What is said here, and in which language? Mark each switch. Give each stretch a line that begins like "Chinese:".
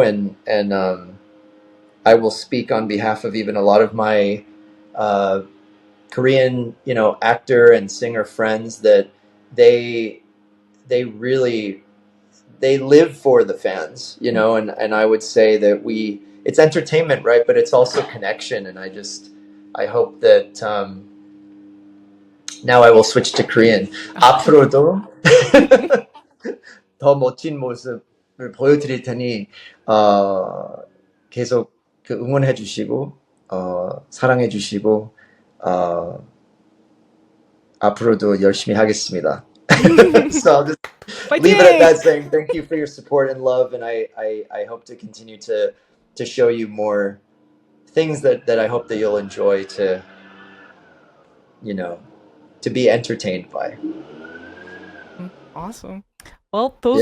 English: And I will speak on behalf of even a lot of my uh, Korean, actor and singer friends, that they they really they live for the fans, mm. and I would say that it's entertainment, right? But it's also connection. And I hope that, now I will switch to Korean.
Korean: 앞으로도 더 멋진 모습을 보여드릴 테니, 어, 계속 그 응원해 주시고, 사랑해 주시고, 어, 앞으로도 열심히 하겠습니다.
English: So I'll just leave it at Fighting! that, saying thank you for your support and love, and I hope to continue to show you more things that I hope that you'll enjoy, you know to be entertained by. Awesome. Well, those